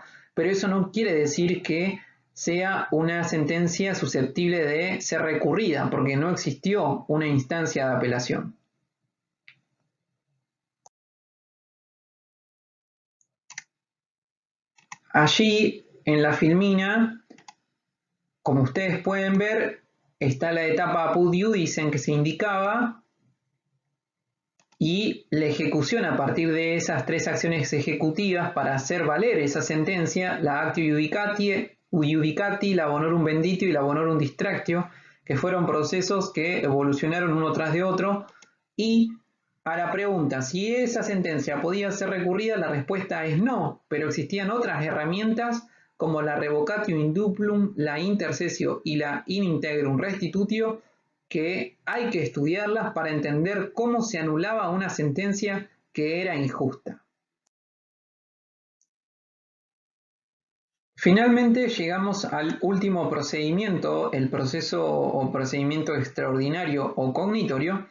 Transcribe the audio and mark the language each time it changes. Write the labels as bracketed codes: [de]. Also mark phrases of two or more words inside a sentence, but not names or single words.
[es] Pero eso no quiere decir que sea una sentencia susceptible de ser recurrida, porque no existió una instancia de apelación. Allí, en la filmina, como ustedes pueden ver, está la etapa [la] apud iudicem [es] que se indicaba y la ejecución a partir de esas tres acciones ejecutivas para hacer valer esa sentencia, la [la] actio iudicati, [es] la [la] bonorum venditio [es] y la [la] bonorum distractio, [es] que fueron procesos que evolucionaron uno tras de otro. Y a la pregunta si esa sentencia podía ser recurrida, la respuesta es no, pero existían otras herramientas como la [la] revocatio induplum, [es] la intercesio y la [la] in integrum restitutio, [es] que hay que estudiarlas para entender cómo se anulaba una sentencia que era injusta. Finalmente llegamos al último procedimiento, el proceso o procedimiento extraordinario o cognitorio.